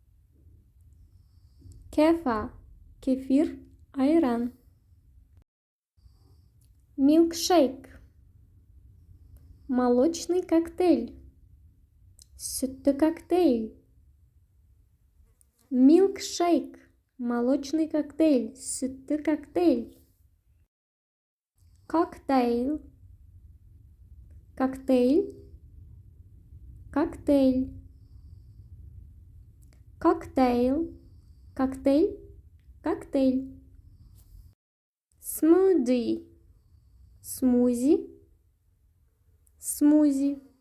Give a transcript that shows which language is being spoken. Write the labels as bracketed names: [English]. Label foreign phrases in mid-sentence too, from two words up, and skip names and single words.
[Russian] Кефа, кефир, айран. Милкшейк, молочный коктейль, [Kazakh] сүтті коктейль. [Russian] Милкшейк, молочный коктейль, [Kazakh] сүтті коктейль. [Russian] Коктейль, коктейль, коктейль. Коктейль, коктейль, коктейль. Смузи, смузи, смузи.